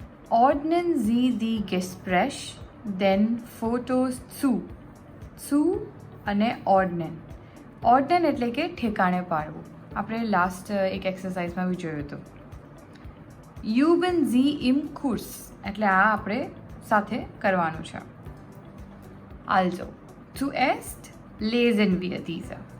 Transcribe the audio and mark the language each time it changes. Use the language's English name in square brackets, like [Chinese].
[German] Ordnen Sie die Gespräch den Fotos zu. Zu અને ordnen. [Gujarati] Ordnen એટલે કે ઠેકાણે પાડવું. આપણે લાસ્ટ એક એક્સરસાઇઝમાં બી જોયું હતું. Uebungsbuch એટલે આ આપણે સાથે કરવાનું છે. [German] Also, zuerst lesen wir diese.